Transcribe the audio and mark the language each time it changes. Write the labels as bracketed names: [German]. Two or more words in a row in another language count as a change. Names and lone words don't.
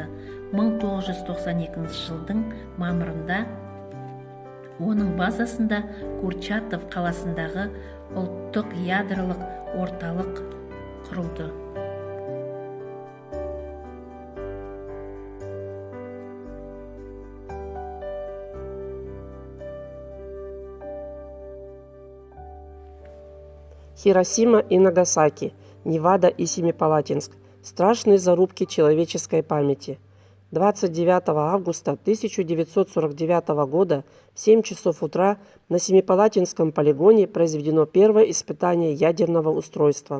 [Kazakh] 1992 жылдың мамырында оның базасында Курчатов қаласындағы ұлттық ядролық орталық құрылды. [Russian] Хиросима и Нагасаки, Невада и Семипалатинск. Страшные зарубки человеческой памяти. 29 августа 1949 года в 7 часов утра на Семипалатинском полигоне произведено первое испытание ядерного устройства.